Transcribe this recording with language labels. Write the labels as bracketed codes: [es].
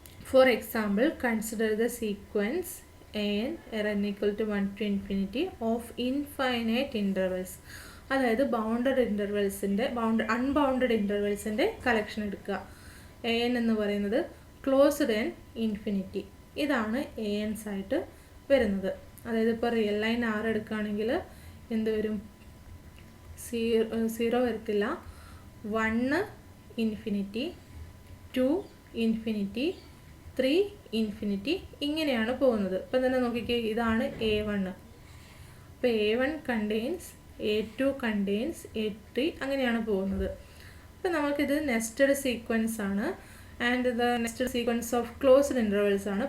[en] For example consider the sequence n equal to 1 to infinity of infinite intervals. [ml] അതായത് bounded ഇൻ്റർവെൽസിൻ്റെ unbounded ഇൻ്റർവെൽസിൻ്റെ collection എടുക്കുക. AN എന്ന് പറയുന്നത് closed and infinity, ഇതാണ് ANs ആയിട്ട് വരുന്നത്. അതായത് ഇപ്പോൾ റിയൽ ലൈൻ R എടുക്കുകയാണെങ്കിൽ എന്ത് വരും? 0 വരത്തില്ല, 1 ഇൻഫിനിറ്റി, 2 ഇൻഫിനിറ്റി, 3 ഇൻഫിനിറ്റി, ഇങ്ങനെയാണ് പോകുന്നത്. ഇപ്പം തന്നെ നോക്കിക്കേ, ഇതാണ് A1. അപ്പോൾ A1 contains [en] A2 contains A3 [ml] അങ്ങനെയാണ് പോകുന്നത്. അപ്പോൾ നമുക്കിത് നെസ്റ്റഡ് സീക്വൻസ് ആണ് [en] and the nested sequence of closed intervals [ml] ആണ്.